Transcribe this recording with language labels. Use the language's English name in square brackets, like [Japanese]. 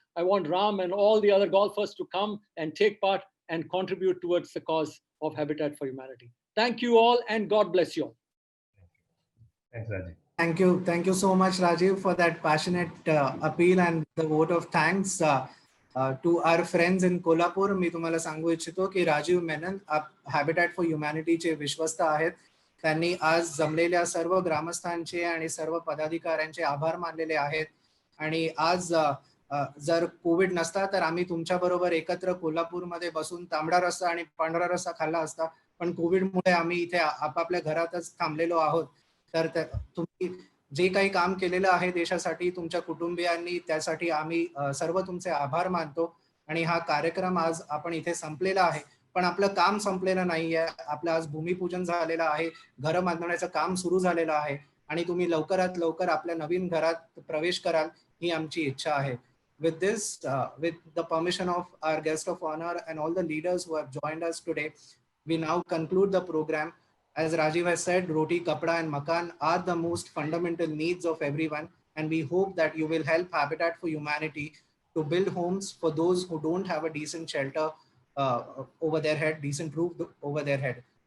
[English] I want Ram and all the other golfers to come and take part and contribute towards the cause of Habitat for Humanity. Thank you all, and God bless you all. Thanks, Rajiv. Thank you so much, Rajiv, for that passionate appeal and the vote of thanks to our friends in Kolhapur. [Marathi] मी तुम्हाला सांगू इच्छितो की Rajiv Menon habitat for ह्युमॅनिटीचे विश्वस्त आहेत. त्यांनी आज जमलेल्या सर्व ग्रामस्थांचे आणि सर्व पदाधिकाऱ्यांचे आभार मानलेले आहेत. आणि आज जर कोविड नसता तर आम्ही तुमच्या बरोबर एकत्र कोल्हापूरमध्ये बसून तांबडा रस्सा आणि पांढरा रस्सा खाल्ला असता. पण कोविडमुळे आम्ही इथे आपापल्या घरातच थांबलेलो आहोत. तर तुम्ही जे काही काम केलेलं आहे देशासाठी, तुमच्या कुटुंबियांनी, त्यासाठी आम्ही सर्व तुमचे आभार मानतो. आणि हा कार्यक्रम आज आपण इथे संपलेला आहे, पण आपलं काम संपलेलं नाहीये. आपलं आज भूमिपूजन झालेलं आहे, घरं बांधण्याचं काम सुरू झालेलं आहे आणि तुम्ही लवकरात लवकर आपल्या नवीन घरात प्रवेश कराल ही आमची इच्छा आहे. [English] With this, with the permission of our guest of honor and all the leaders who have joined us today, we now conclude the program. As Rajiv has said, [Hindi] roti, kapda, and makan [English] are the most fundamental needs of everyone, and we hope that you will help Habitat for Humanity to build homes for those who don't have a decent shelter over their head, decent roof over their head.